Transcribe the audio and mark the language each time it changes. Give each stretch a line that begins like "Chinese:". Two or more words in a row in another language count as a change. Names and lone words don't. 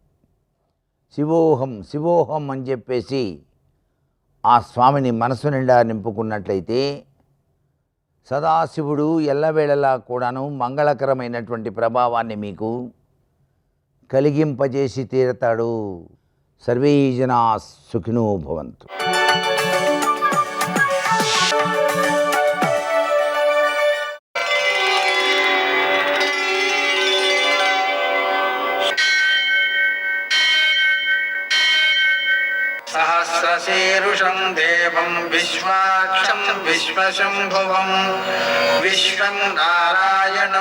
Telugu: శివోహం అని చెప్పేసి ఆ స్వామిని మనసు నిండా నింపుకున్నట్లయితే సదాశివుడు ఎల్లవేళలా కూడాను మంగళకరమైనటువంటి ప్రభావాన్ని మీకు కలిగింపజేసి తీరతాడు.
Sanskrit: సర్వే జనా సుఖినో భవంతు. सहस्रशीर्षं देवं विश्वाक्षं विश्वशम्भुवं विश्वं नारायणं